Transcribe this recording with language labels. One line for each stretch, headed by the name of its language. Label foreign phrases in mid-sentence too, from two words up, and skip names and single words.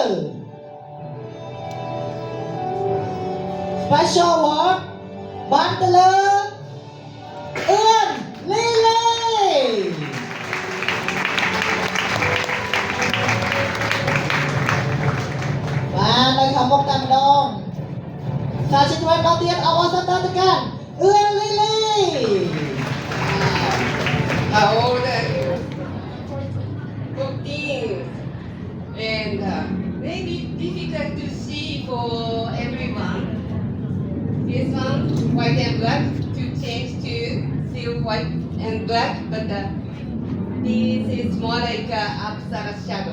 English: Special Award
Khmer: បានទៅលើអឿនលីលីបាននៅខាងមុខតែម្ដងសាជាថ្មីម្ដងទៀតអបអរសាទរទៅកាន់អឿនលីលី
English: How old are you? 14. And maybe difficult to see for everyone. This one, white and black, to change to still white and black, but this is more like Apsara shadow.